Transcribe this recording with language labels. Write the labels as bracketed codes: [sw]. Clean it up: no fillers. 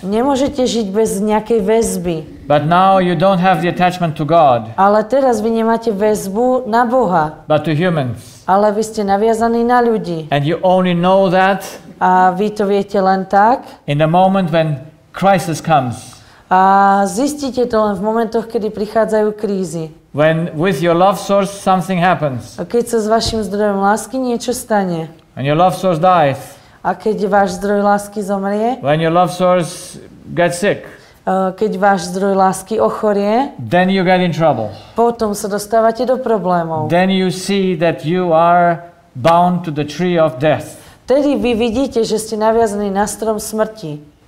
[sk] Nemôžete žiť bez nejakej väzby. [en] But now you don't have the attachment to God, [sk] Ale teraz vy nemáte väzbu na Boha, [en] but to humans. [sk] ale vy ste naviazaní na ľudí. [en] And you only know that [sk] A vy to viete len tak. [en] in the moment when crisis comes. [sk] A zistíte to len v momentoch, kedy prichádzajú krízy. [en] When with your love source something happens. [sk] A keď sa s vašim zdrojom lásky niečo stane. [en] When your love source dies. [sk] A keď váš zdroj lásky zomrie. [en] When your love source gets sick. [sk] Keď váš zdroj lásky ochorie. [en] Then you get in trouble. [sk] Potom sa dostávate do problémov. [en] Then you see that you are bound to the tree of death. [sk] Tedy vy vidíte, že ste naviazaní na strom smrti.